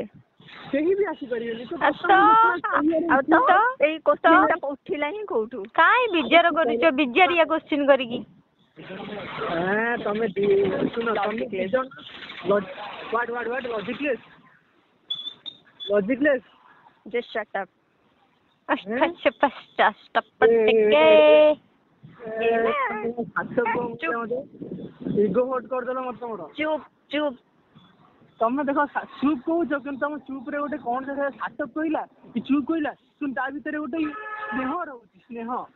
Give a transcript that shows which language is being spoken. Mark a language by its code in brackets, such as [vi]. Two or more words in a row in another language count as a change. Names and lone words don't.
[or] କେହି ବି ଆସିପାରିବେନି ଏଇ କୋଶ୍ଚିନ୍ ଟା ଉଠିଲା ହିଁ କୋଉଠୁ କାଇଁ ବିଜାର କରୁଛ ବିଜାରିଆ କୋଶ୍ଚିନ୍ କରିକି ତମେ ଶୁଣ ଲଜିକଲେସ୍ [en] just shut up [or] ଇଗୋ ହଟ୍ କରିଦେଲ ମତେ ତମର ଚୁପ୍ ତମେ ଦେଖ ଚୁପ୍ କହୁଛ କିନ୍ତୁ ତମ ଚୁପ୍ ରେ ଗୋଟେ କଣ ସାଟଅପ୍ କହିଲା କି ଚୁପ୍ କହିଲା କିନ୍ତୁ ତା ଭିତରେ ଗୋଟେ ସ୍ନେହ ରହୁଛି ସ୍ନେହ